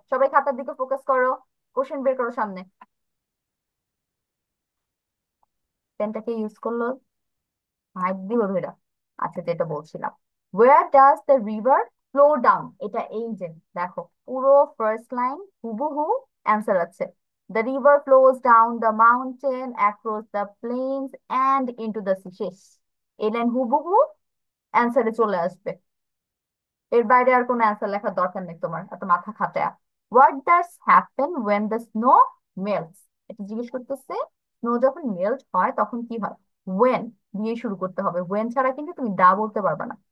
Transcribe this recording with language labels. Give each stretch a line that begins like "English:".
Bangla: সবাই খাতার দিকে ফোকাস করো, কোশ্চেন বের করো সামনে। পেনটাকে ইউজ করলো, হাইট দিব ধরে। আচ্ছা, যেটা বলছিলাম,
English: where does the river flow down,
Bangla: এটা এই যে দেখো পুরো ফার্স্ট লাইন হুবহু অ্যান্সার আছে।
English: The river flows down the mountain, across the plains and into the sea।
Bangla: শেষ, এই লাইন হুবহু অ্যান্সারে চলে আসবে, এর বাইরে আর কোনো অ্যান্সার লেখার দরকার নেই তোমার এত মাথা খাটায়া।
English: What does happen when the snow melts?
Bangla: এটা জিজ্ঞেস করতেছে স্নো যখন মেল্ট হয় তখন কি হয়, ওয়েন দিয়ে শুরু করতে হবে, ওয়েন ছাড়া কিন্তু তুমি দা বলতে পারবে না।